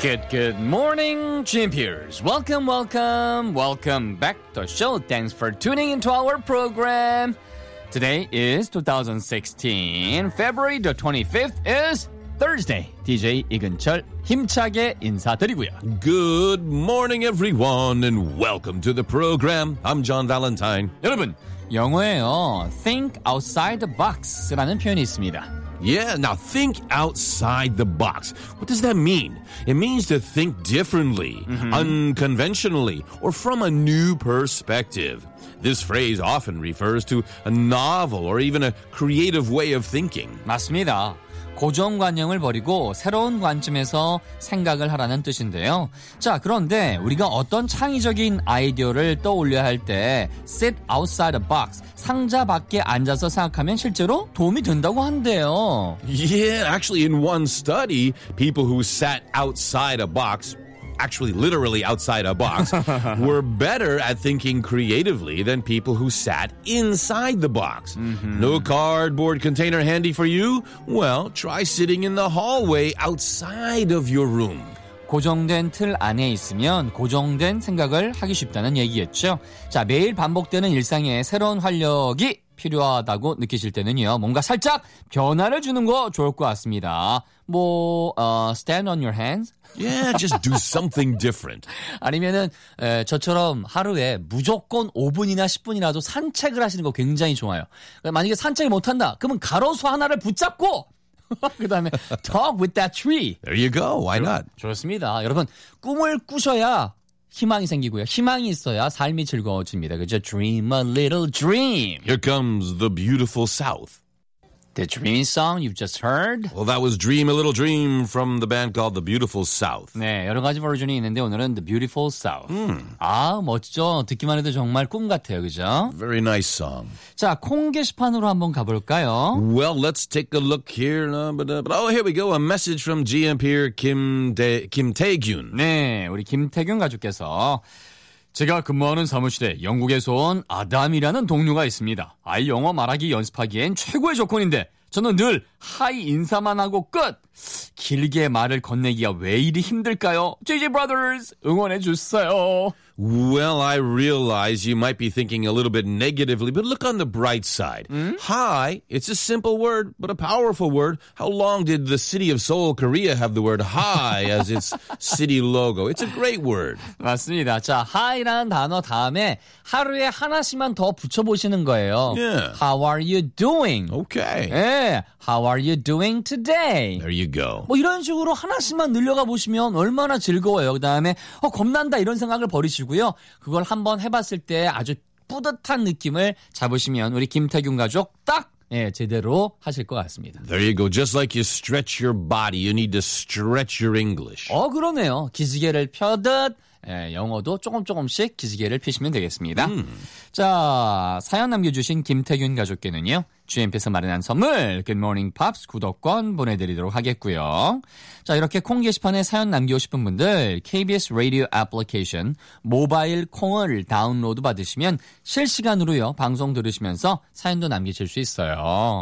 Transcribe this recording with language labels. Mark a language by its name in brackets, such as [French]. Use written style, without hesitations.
[English] Good morning, GMPers. Welcome back to the show. Thanks for tuning into our program. Today is 2016. February the 25th is Thursday. [Korean] DJ 이근철 힘차게 인사드리고요. [English] Good morning, everyone, and welcome to the program. I'm John Valentine. [Korean] 여러분, 영어에요. [English] Think outside the box [Korean] 라는 표현이 있습니다. [English] Yeah, now think outside the box. What does that mean? It means to think differently, unconventionally, or from a new perspective. This phrase often refers to a novel or even a creative way of thinking. [Korean] 맞습니다. 고정관념을 버리고 새로운 관점에서 생각을 하라는 뜻인데요. 자, 그런데 우리가 어떤 창의적인 아이디어를 떠올려야 할 때 [English] sit outside the box, [Korean] 상자 밖에 앉아서 생각하면 실제로 도움이 된다고 한대요. [English] Yeah, actually in one study, people who sat outside a box, actually literally outside a box, were better at thinking creatively than people who sat inside the box. Mm-hmm. No cardboard container handy for you? Well, try sitting in the hallway outside of your room. [Korean] 고정된 틀 안에 있으면 고정된 생각을 하기 쉽다는 얘기였죠. 자, 매일 반복되는 일상에 새로운 활력이 필요하다고 느끼실 때는요, 뭔가 살짝 변화를 주는 거 좋을 것 같습니다. [English] 뭐, stand on your hands? Yeah, just do something different. [Korean] 아니면은 에, 저처럼 하루에 무조건 5분이나 10분이라도 산책을 하시는 거 굉장히 좋아요. 만약에 산책을 못한다, 그러면 가로수 하나를 붙잡고 그 다음에 [English] talk with that tree. There you go. Why not? [Korean] 좋습니다. 여러분, 꿈을 꾸셔야 희망이 생기고요. 희망이 있어야 삶이 즐거워집니다. 그죠? [English] Dream a little dream. Here comes the beautiful South. The dreamy song you've just heard. Well, that was Dream a Little Dream from the band called The Beautiful South. [Korean] 네, 여러 가지 버전이 있는데 오늘은 The Beautiful South. Mm. 아, 멋지죠? 듣기만 해도 정말 꿈 같아요, 그죠? [English] Very nice song. [Korean] 자, 콩 게시판으로 한번 가볼까요? [English] Well, let's take a look here. Oh, here we go. A message from GM Peer 김태균. [Korean] 네, 우리 김태균 가족께서 제가 근무하는 사무실에 영국에서 온 아담이라는 동료가 있습니다. 아이 영어 말하기 연습하기엔 최고의 조건인데 저는 늘 하이 인사만 하고 끝! 길게 말을 건네기가 왜 이리 힘들까요? JJ Brothers 응원해 주세요. [English] Well, I realize you might be thinking a little bit negatively, but look on the bright side. Mm? Hi, it's a simple word, but a powerful word. How long did the city of Seoul, Korea have the word hi as its city logo? It's a great word. [Korean] 맞습니다. 자, hi라는 단어 다음에 하루에 하나씩만 더 붙여보시는 거예요. [English] Yeah. How are you doing? Okay. 예, how are you doing today? There you go. [Korean] 뭐 이런 식으로 하나씩만 늘려가 보시면 얼마나 즐거워요. 그 다음에 어, 겁난다 이런 생각을 버리 시고요. 그걸 한번 해봤을 때 아주 뿌듯한 느낌을 잡으시면 우리 김태균 가족 딱 예, 제대로 하실 것 같습니다. [English] There you go. Just like you stretch your body, you need to stretch your English. [Korean] 어, 그러네요. 기지개를 펴듯 예, 영어도 조금씩 기지개를 펴시면 되겠습니다. 자, 사연 남겨주신 김태균 가족께는요. GMP에서 마련한 선물 Good Morning Pops 구독권 보내드리도록 하겠고요. 자, 이렇게 콩 게시판에 사연 남기고 싶은 분들 KBS 라디오 애플리케이션 모바일 콩을 다운로드 받으시면 실시간으로요 방송 들으시면서 사연도 남기실 수 있어요.